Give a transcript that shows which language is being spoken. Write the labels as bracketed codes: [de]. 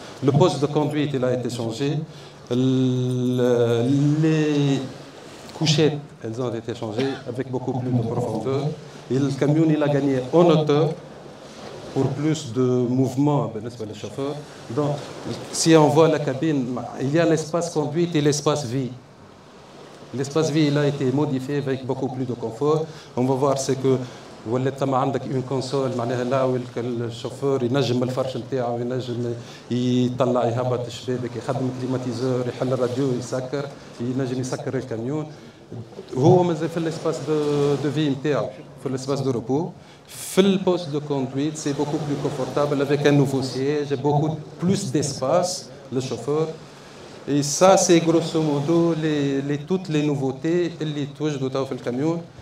[fr] Le poste de conduite il a été changé. Les couchettes elles ont été changées avec beaucoup plus de profondeur. Et le camion il a gagné en hauteur pour plus de mouvement pour les chauffeurs. Donc, si on voit la cabine, il y a l'espace conduite et l'espace vie. L'espace vie il a été modifié avec beaucoup plus de confort. On va voir c'est que [ar] ولات عندك [fr] une console [ar] معناها [fr] là où [ar] الشوفور ينجم الفرش نتاعو ينجم يطلع يهبط الشبابك يخدم الكليماتيزور يحل الراديو يسكر ينجم يسكر الكاميون. هو مازال في [fr] l'espace de vie [ar] نتاعو في [fr] l'espace de repos. [ar] في البوست [fr] de conduite c'est beaucoup plus confortable avec un nouveau siège et beaucoup plus d'espace le chauffeur. Et ça c'est grosso modo toutes les nouveautés [ar] اللي توجدوا تو في الكاميون.